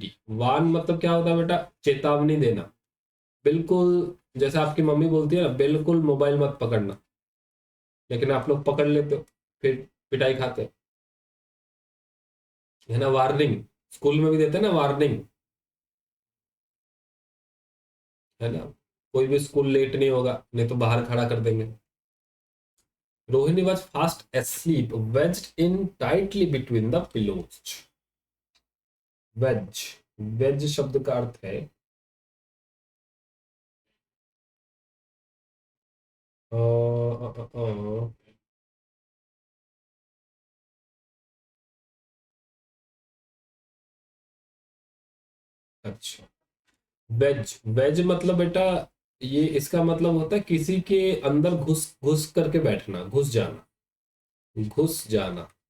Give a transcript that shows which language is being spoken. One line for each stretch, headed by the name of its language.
Hindi: Warn मतलब क्या होता है बेटा? चेतावनी देना। बिल्कुल जैसे आपकी मम्मी बोलती है ना, बिल्कुल मोबाइल मत पकड़ना, लेकिन आप लोग पकड़ लेते हो, फिर पिटाई खाते हो, है ना। वार्निंग स्कूल में भी देते हैं ना, वार्निंग, है ना। कोई भी स्कूल लेट नहीं होगा, नहीं तो बाहर खड़ा कर देंगे।
English: Rohini was fast asleep, wedged in tightly between the pillows।
Hindi: Veg, veg शब्द का अर्थ है अ, अ, अ, अ, अच्छा, वेज, वेज मतलब बेटा, ये इसका मतलब होता है किसी के अंदर घुस घुस करके बैठना, घुस जाना, घुस जाना।